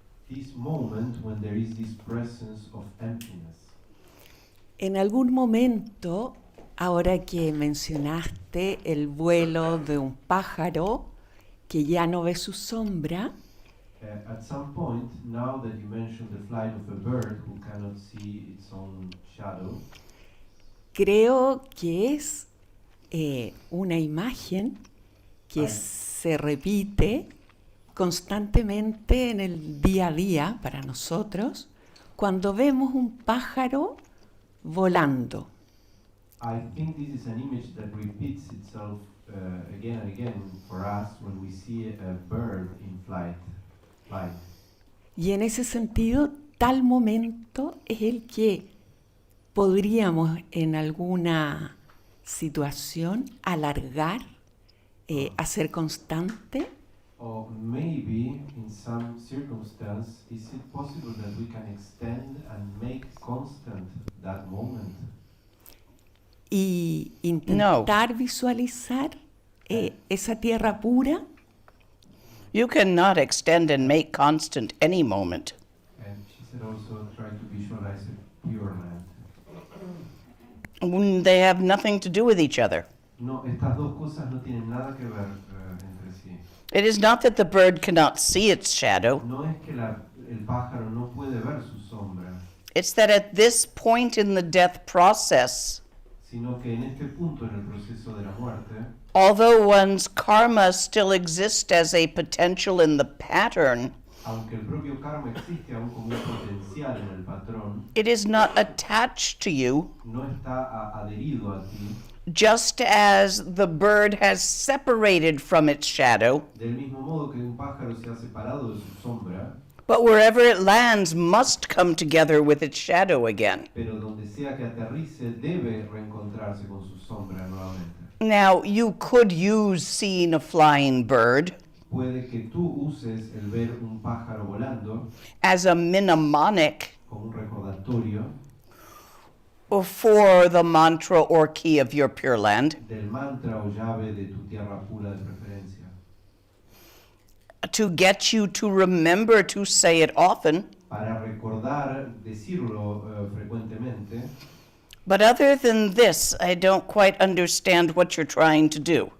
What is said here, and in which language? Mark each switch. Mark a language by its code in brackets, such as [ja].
[en] This moment when there is this presence of emptiness. [es] En algún momento, ahora que mencionaste el vuelo de un pájaro que ya no ve su sombra, [en] At some point, now that you mentioned the flight of a bird who cannot see its own shadow, [es] creo que es una imagen que Ay. se repite constantemente en el día a día para nosotros cuando vemos un pájaro volando. [en] I think this is an image that repeats itself again and again for us when we see a bird in flight. [es] Y en ese sentido, tal momento es el que podríamos en alguna situación alargar, hacer constante. [en] Or maybe in some circumstance, is it possible that we can extend and make constant that moment? [es] Y intentar visualizar esa tierra pura. [en] You cannot extend and make constant any moment. And she said also try to visualize a pure land. When they have nothing to do with each other. [es] No, estas dos cosas no tienen nada que ver entre sí. [en] It is not that the bird cannot see its shadow. [es] No es que el pájaro no puede ver su sombra, [en] It's that at this point in the death process, [es] sino que en este punto en el proceso de la muerte, [en] although one's karma still exists as a potential in the pattern, [es] aunque el propio karma existe aún como un potencial en el patrón, [en] it is not attached to you, [es] no está adherido a ti, [en] just as the bird has separated from its shadow, [es] del mismo modo que un pájaro se ha separado de su sombra, [en] but wherever it lands must come together with its shadow again. [es] pero donde sea que aterrice debe reencontrarse con su sombra nuevamente. [en] Now, you could use seeing a flying bird [es] Puede que tú uses el ver un pájaro volando [en] as a mnemonic [es] como un recordatorio [en] for the mantra or key of your Pure Land, [es] del mantra o llave de tu tierra pura de preferencia, [en] to get you to remember to say it often. [es] para recordar, decirlo frecuentemente. [en] But other than this, I don't quite understand what you're trying to do.